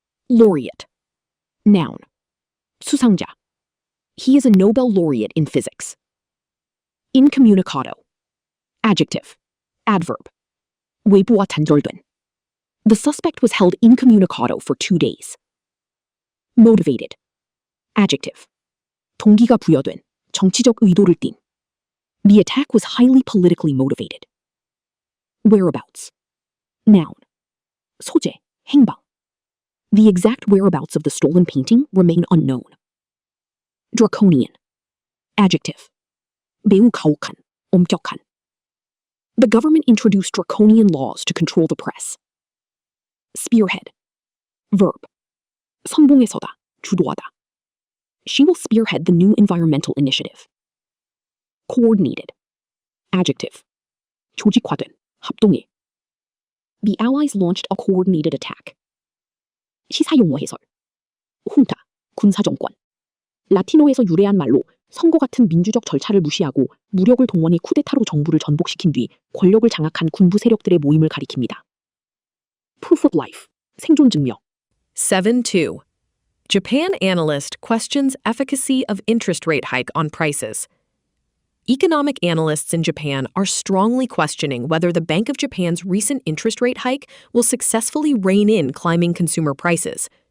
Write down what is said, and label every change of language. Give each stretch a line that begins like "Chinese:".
English: Laureate. Noun. 수상자. He is a Nobel laureate in physics. Incommunicado. Adjective. Adverb. 외부와 단절된. The suspect was held incommunicado for 2 days. Motivated. Adjective.
Korean: 동기가 부여된, 정치적 의도를 띤.
English: The attack was highly politically motivated. Whereabouts. Noun. 소재, 행방. The exact whereabouts of the stolen painting remain unknown. Draconian. Adjective. 매우 가혹한, 엄격한. The government introduced draconian laws to control the press. Spearhead. Verb. 선봉에 서다, 주도하다. She will spearhead the new environmental initiative. Coordinated. Adjective. 조직화된, 합동해. The Allies launched a coordinated attack.
Korean: 시사용어 해설. 훈타, 군사정권. 라틴어에서 유래한 말로 선거 같은 민주적 절차를 무시하고 무력을 동원해 쿠데타로 정부를 전복시킨 뒤 권력을 장악한 군부 세력들의 모임을 가리킵니다.
English: Proof of life. 생존 증명. 7.2. Japan analyst questions efficacy of interest rate hike on prices. Economic analysts in Japan are strongly questioning whether the Bank of Japan's recent interest rate hike will successfully rein in climbing consumer prices.